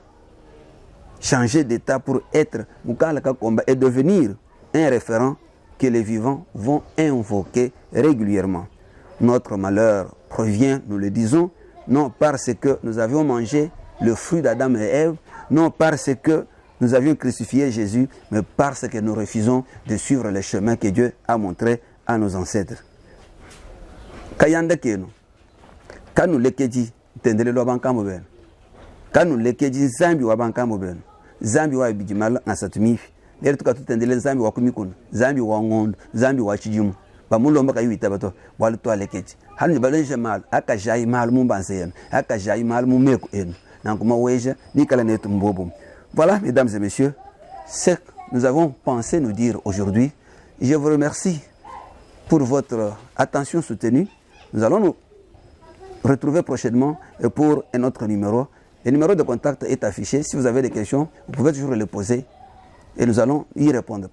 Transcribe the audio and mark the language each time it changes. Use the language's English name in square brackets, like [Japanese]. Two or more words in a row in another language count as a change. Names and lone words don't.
[French] Changer d'état pour être et devenir un référent que les vivants vont invoquer régulièrement. Notre malheur provient, nous le disons, non parce que nous avions mangé le fruit d'Adam et Ève, non parce que nous avions crucifié Jésus, mais parce que nous refusons de suivre le chemin que Dieu a montré à nos ancêtres. [Luba-Lulua] Kayanda keno, kanu lekeji tendele lo bankambo ben, kanu lekeji zambi wa bankambo ben, zambi wa bijimal nasatumifi, lere tuka tutendele zambi wa kumikuna, zambi wa ngondo, zambi wa chijumu, bamulo mbaka yuita bato, wale to lekeji. Hani balenje mal, aka jai mal mumbanse yen, aka jai mal mumeko yen, nankuma weja ni kala netu mbobo. [French] Voilà, mesdames et messieurs, ce que nous avons pensé nous dire aujourd'hui. Je vous remercie pour votre attention soutenue. Nous allons nous retrouver prochainement pour un autre numéro. Le numéro de contact est affiché. Si vous avez des questions, vous pouvez toujours les poser et nous allons y répondre.